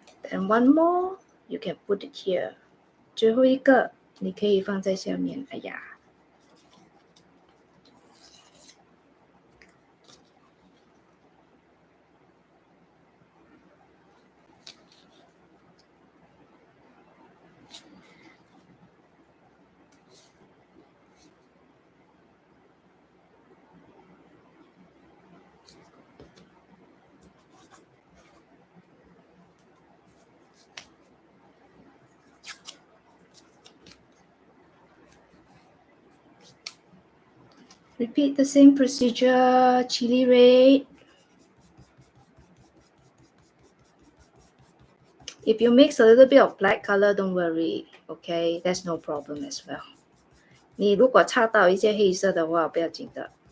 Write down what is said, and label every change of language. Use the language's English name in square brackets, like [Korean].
[English] And one more, you can put it here. [Chinese] 最后一个你可以放在下面。哎呀 [English] Repeat the same procedure, chili red. If you mix a little bit of black color, don't worry, okay? That's no problem as well. [Chinese] 你如果擦到一些黑色的话，不要紧的。